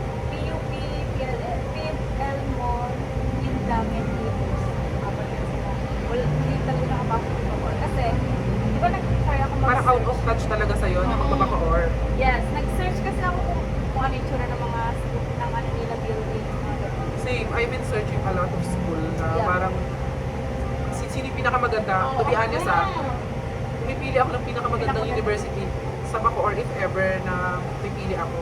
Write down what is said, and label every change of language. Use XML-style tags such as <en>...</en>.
<tl>PUP, PLL, PLMON, Indang, and Ipos. Apat yun sila. Wala, hindi talaga nakapasok yung Bacoor. Kasi, di ba nag-try ako Para out mag-search?</tl> <en>of touch</en> <tl>talaga sa'yo na magbabacoor. Yes, nag-search kasi ako kung ano yung tsura ng mga school ng ano nila building. Mga ganun.</tl> <en>Same, I've been searching a lot of school na Yeah.</en> <tl>parang sino yung pinakamaganda.</tl> <en>To be honest</en> <tl>pumipili ako ng pinakamagandang university sa Bacoor if ever na pipili ako.</tl>